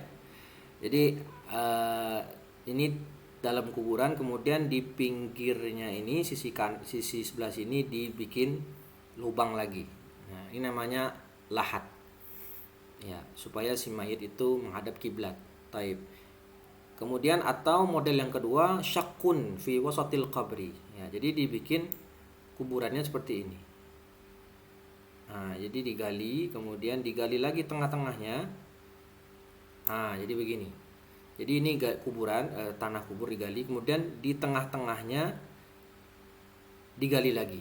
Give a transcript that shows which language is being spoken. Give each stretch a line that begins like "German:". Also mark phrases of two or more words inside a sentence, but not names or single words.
Indonesian: Jadi ini dalam kuburan, kemudian di pinggirnya ini sisi sebelah sini dibikin lubang lagi. Nah, ini namanya lahat. Ya, supaya si mayit itu menghadap kiblat. Taib. Kemudian atau model yang kedua
Arabic: شق في وسط القبر.
Indonesian: Ya, jadi dibikin kuburannya seperti ini. Nah, jadi digali, kemudian digali lagi tengah-tengahnya. Nah, jadi begini. Jadi ini kuburan, tanah kubur digali, kemudian di tengah-tengahnya digali lagi.